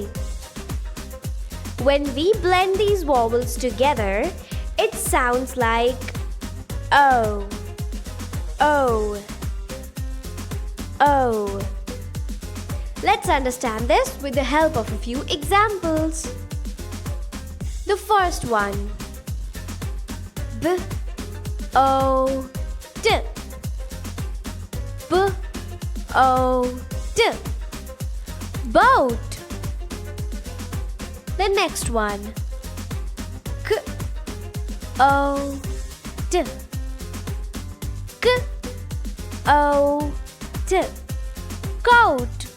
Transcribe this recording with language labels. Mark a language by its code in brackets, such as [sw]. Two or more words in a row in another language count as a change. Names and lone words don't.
[en] When we blend these vowels together, it sounds like O, O, O. Let's understand this with the help of a few examples. The first one, B, O, D, B, O, D, boat. The next one, K, O, D, K, O, D, coat.